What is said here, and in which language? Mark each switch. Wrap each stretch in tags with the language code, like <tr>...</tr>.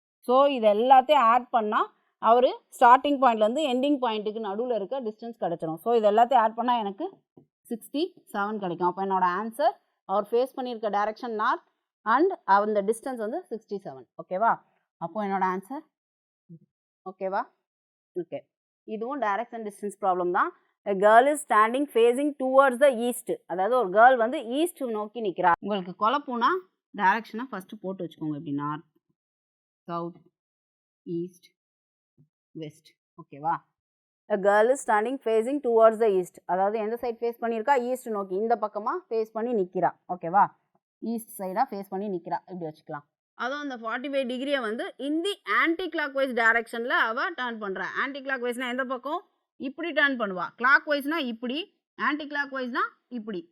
<ta>So இது எல்லாத்தையும் add பண்ணால் அவர் ஸ்டார்டிங் பாயிண்ட்லேருந்து எண்டிங் பாயிண்ட்டுக்கு நடுவில் இருக்க டிஸ்டன்ஸ் கிடச்சிரும். ஸோ இது எல்லாத்தையும் ஆட் பண்ணால் எனக்கு 67 கிடைக்கும். அப்போ என்னோட ஆன்சர் அவர் ஃபேஸ் பண்ணியிருக்க டைரக்ஷன் நார்த் அண்ட் அந்த டிஸ்டன்ஸ் வந்து 67. ஓகேவா, அப்போது என்னோட ஆன்சர் ஓகேவா. ஓகே, இதுவும் டைரக்ஷன் டிஸ்டன்ஸ் ப்ராப்ளம் தான்.</ta> <en>A girl is standing facing towards the east.</en> <ta>அதாவது ஒரு கேர்ள் வந்து ஈஸ்ட் நோக்கி நிற்கிறா. உங்களுக்கு குழப்பம்னா டைரக்ஷனை ஃபஸ்ட்டு போட்டு வச்சுக்கோங்க. இப்படி நார்த், சவுத், ஈஸ்ட், வெஸ்ட். ஓகேவா,</ta> <en>A girl is standing facing towards the east.</en> <ta>அதாவது எந்த சைட் ஃபேஸ் பண்ணியிருக்கா, ஈஸ்ட் நோக்கி இந்த பக்கமாக ஃபேஸ் பண்ணி நிற்கிறா. ஓகேவா, ஈஸ்ட் சைடாக ஃபேஸ் பண்ணி நிற்கிறா. இப்படி வச்சுக்கலாம். அதுவும் அந்த 45 டிகிரியை வந்து இந்த ஆன்டி கிளாக் வைஸ் டைரக்ஷனில் அவள் டர்ன் பண்ணுறா. ஆன்டி கிளாக் வைஸ்னால் எந்த பக்கம், இப்படி டர்ன் பண்ணுவா. கிளாக் வைஸ்னா இப்படி, ஆன்டி கிளாக் வைஸ்னா இப்படி.</ta>